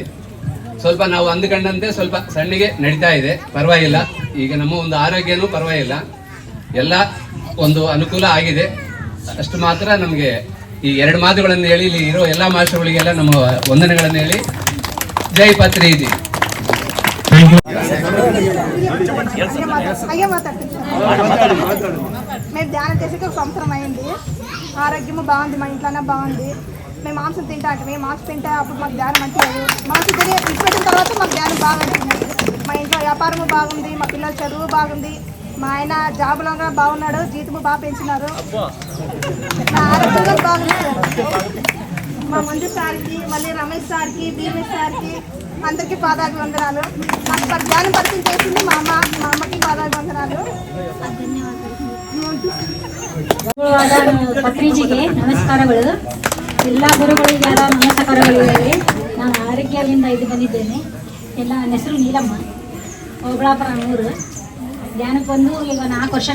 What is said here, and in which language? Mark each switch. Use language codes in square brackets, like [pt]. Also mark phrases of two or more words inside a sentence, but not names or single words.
[kn] ಸ್ವಲ್ಪ ನಾವು ಅಂದುಕೊಂಡಂತೆ ಸ್ವಲ್ಪ ಸಣ್ಣಗೆ ನಡೀತಾ ಇದೆ, ಪರವಾಗಿಲ್ಲ. ಈಗ ನಮ್ಮ ಒಂದು ಆರೋಗ್ಯನೂ ಪರವಾಗಿಲ್ಲ, ಎಲ್ಲ ಒಂದು ಅನುಕೂಲ ಆಗಿದೆ. ಅಷ್ಟು ಮಾತ್ರ ನಮಗೆ ಈ 2 ಮಾತುಗಳನ್ನು ಹೇಳಿ ಇಲ್ಲಿ ಇರೋ ಎಲ್ಲ ಮಾಸ್ಟರ್ಗಳಿಗೆಲ್ಲ ನಮ್ಮ ವಂದನೆಗಳನ್ನು ಹೇಳಿ ಜೈ ಪತ್ರಿಜಿ. [te] మేము ధ్యానం చేసేకి 1 సంవత్సరం అయింది. ఆరోగ్యము బాగుంది, మా ఇంట్లోనే బాగుంది. మేము మాంసం తింటా అంటే మాంసం తింటే అప్పుడు మాకు ధ్యానం మంచిది. మాంసం తిని ఇచ్చిపెట్టిన తర్వాత మాకు ధ్యానం బాగా ఉంటుంది. మా ఇంట్లో వ్యాపారము బాగుంది, మా పిల్లల చదువు బాగుంది, మా ఆయన జాబులో బాగున్నాడు, జీతము బాగా పెంచినారు, నా ఆరోగ్యంగా బాగుంది. మా మంజు సార్కి, మళ్ళీ రమేష్ సార్కి, భీమేష్ సార్కి అందరికీ పాదాభివందనాలు. మాకు ధ్యానం పరిచయం చేసింది మా అమ్మకి పాదాభివందనాలు. [kn] ಪತ್ರಿಜಿಗೆ ನಮಸ್ಕಾರಗಳು. ಎಲ್ಲ ಗುರುಗಳಿಗೆಲ್ಲ ನಮಸ್ಕಾರಗಳಿವೆ. ನಾನು ಆರೋಗ್ಯದಿಂದ ಇದು ಬಂದಿದ್ದೇನೆ. ಎಲ್ಲ ನನ್ನ ಹೆಸರು ನೀಲಮ್ಮ, ಓಬಳಾಪುರ ಊರು. ಧ್ಯಾನಕ್ಕೆ ಬಂದು ಈಗ 4 ವರ್ಷ.